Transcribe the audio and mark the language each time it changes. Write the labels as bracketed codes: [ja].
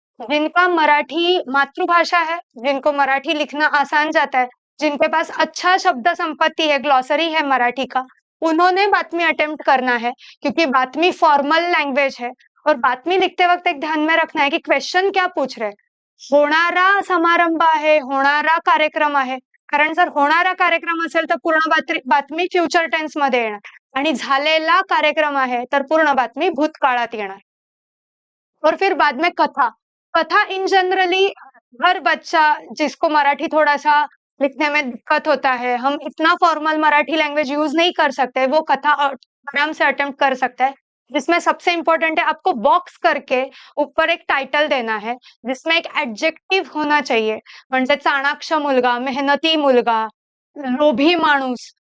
[hi] जिनका मराठी मातृभाषा है, जिनको मराठी लिखना आसान जाता है, जिनके पास अच्छा शब्द संपत्ति है, ग्लॉसरी है मराठी का, उन्होंने बातमी अटेम्प्ट करना है, क्योंकि बातमी फॉर्मल लैंग्वेज है। और बातमी लिखते वक्त एक ध्यान में रखना है कि क्वेश्चन क्या पूछ रहे हैं। [mr] होणारा समारंभ आहे, होणारा कार्यक्रम आहे, कारण जर होणारा कार्यक्रम असेल तर पूर्ण बातमी फ्युचर टेन्स मध्ये येणार, आणि झालेला कार्यक्रम आहे तर पूर्ण बातमी भूतकाळात येणार। [hi] और फिर बाद में कथा। कथा इन जनरली हर बच्चा जिसको मराठी थोड़ा सा लिखने में दिक्कत होता है, हम इतना फॉर्मल मराठी लैंग्वेज यूज नहीं कर सकते, वो कथा आराम से अटेम्प्ट कर सकता है। जिसमें सबसे इंपॉर्टेंट है आपको बॉक्स करके ऊपर एक टाइटल देना है, जिसमें एक एडजेक्टिव होना चाहिए, म्हणजे चाणाक्ष मुलगा, मेहनती मुलगा, लोभी माणूस।